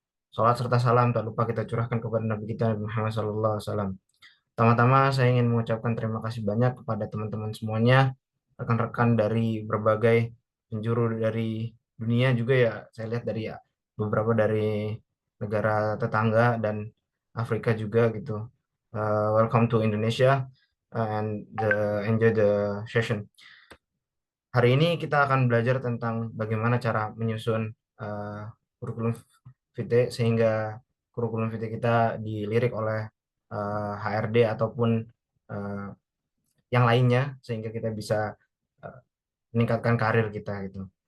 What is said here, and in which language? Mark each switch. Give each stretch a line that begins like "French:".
Indonesian: Salat serta salam tak lupa kita curahkan kepada Nabi kita Nabi Muhammad SAW. Pertama-tama saya ingin mengucapkan terima kasih banyak kepada teman-teman semuanya, rekan-rekan dari berbagai penjuru dari dunia juga ya. Saya lihat dari ya, beberapa dari negara tetangga dan Afrika juga gitu.
English: Welcome to Indonesia and enjoy the session.
Indonesian: Hari ini kita akan belajar tentang bagaimana cara menyusun uh, kurikulum VT sehingga kurikulum VT kita dilirik oleh HRD ataupun uh, yang lainnya sehingga kita bisa uh, meningkatkan karir kita gitu.